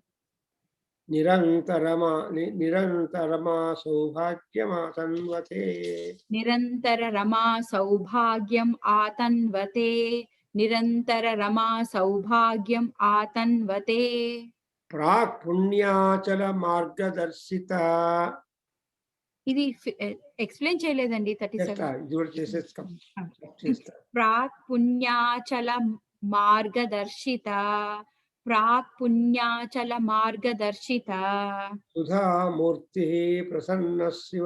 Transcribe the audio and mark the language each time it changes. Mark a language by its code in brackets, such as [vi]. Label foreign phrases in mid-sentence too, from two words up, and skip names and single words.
[sa] निरन्तरमा सौभाग्यमातन्वते निरन्तररमा सौभाग्यम् आतन्वते निरन्तररमा सौभाग्यम् आतन्वते प्राक् पुण्याचलमार्गदर्शिता [te] ఇది ఎక్స్ప్లెయిన్ చేయలేదండి 37 ఇది కూడా చేసేస్తాం చేస్తా [sa] ప్రాక్ పుణ్యాచల మార్గదర్శిత ప్రాక్ పుణ్యాచల మార్గదర్శిత సుధామూర్తి ప్రసన్న శివ